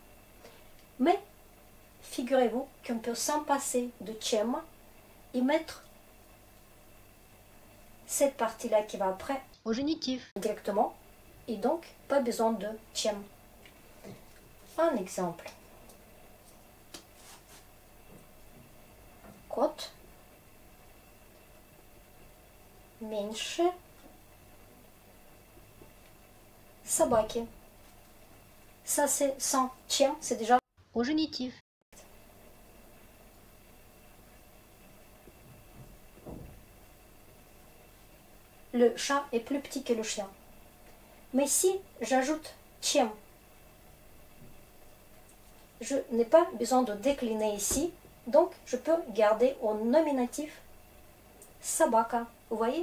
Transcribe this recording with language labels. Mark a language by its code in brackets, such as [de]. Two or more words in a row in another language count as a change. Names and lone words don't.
[fr] Mais, figurez-vous qu'on peut s'en passer de чем et mettre cette partie-là qui va après au génitif directement. Et donc, pas besoin de чем. Un exemple. [ru] Кот меньше собаки. [fr] Ça c'est sans чем, c'est déjà au génitif. Le chat est plus petit que le chien. Mais si j'ajoute чем, je n'ai pas besoin de décliner ici, donc je peux garder au nominatif собака. Vous voyez?